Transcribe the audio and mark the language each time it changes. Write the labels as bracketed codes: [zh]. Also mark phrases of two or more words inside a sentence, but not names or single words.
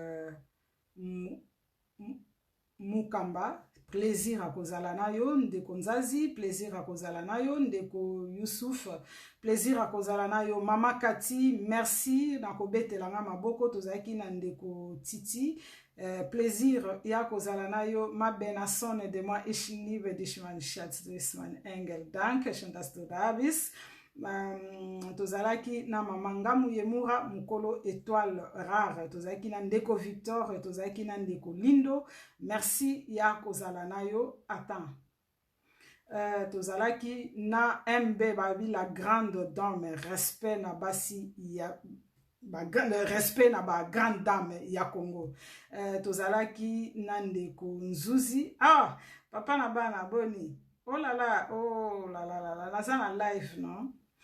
[ln] Mukamba plaisir akozala na yo ndeko Nzazi plaisir akozala na yo ndeko Yusuf plaisir akozala na yo mama Kati merci na kobetelanga maboko tozalaki na ndeko Titi plaisir ya kozala na yo ma benasone de moi [de] ich liebe dich mein Schatz du bist mein Engel danke schön dass du da bist [ln] tozalaki na mama Ngamu Yemura mukolo étoile rare tozalaki na ndeko Victor tozalaki na ndeko Lindo merci ya kozala na yo attends tozalaki na MB babi [fr] la grande dame [ln] respect na basi ya respect na ba [fr] grande dame [ln] ya Congo tozalaki na ndeko Nzuzi papa na bana boni [fr] oh là là [ln] naza na live non